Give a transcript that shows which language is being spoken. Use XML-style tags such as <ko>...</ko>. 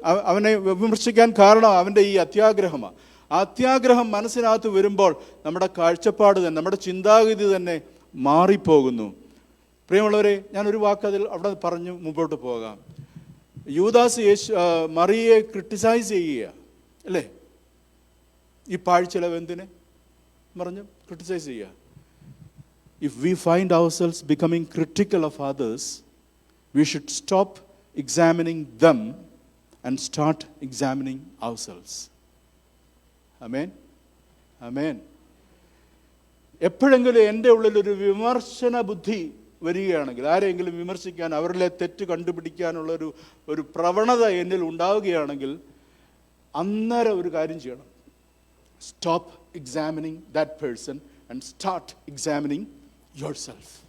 <ml>അവനെ വിമർശിക്കാൻ കാരണം അവൻ്റെ ഈ അത്യാഗ്രഹമാണ്. ആ അത്യാഗ്രഹം മനസ്സിനകത്ത് വരുമ്പോൾ നമ്മുടെ കാഴ്ചപ്പാട് തന്നെ, നമ്മുടെ ചിന്താഗതി തന്നെ മാറിപ്പോകുന്നു. പ്രിയമുള്ളവരെ, ഞാനൊരു വാക്ക് അവിടെ പറഞ്ഞു മുമ്പോട്ട് പോകാം. യൂദാസ് മറിയെ ക്രിട്ടിസൈസ് ചെയ്യുക, അല്ലേ? ഈ പാഴ്ചെലവ് എന്തിന് പറഞ്ഞ് ക്രിട്ടിസൈസ് ചെയ്യുക.</ml> <en>If we find ourselves becoming critical of others, we should stop examining them and start examining ourselves. Amen? Amen.</en> <ml>എപ്പോഴെങ്കിലും എൻ്റെ ഉള്ളിലൊരു വിമർശന ബുദ്ധി വരികയാണെങ്കിൽ, ആരെങ്കിലും വിമർശിക്കാൻ, അവരിലെ തെറ്റ് കണ്ടുപിടിക്കാനുള്ളൊരു പ്രവണത എന്നിൽ ഉണ്ടാവുകയാണെങ്കിൽ, അന്നേരം ഒരു കാര്യം ചെയ്യണം.</ml> <en>Stop examining that person and start examining yourself.</en>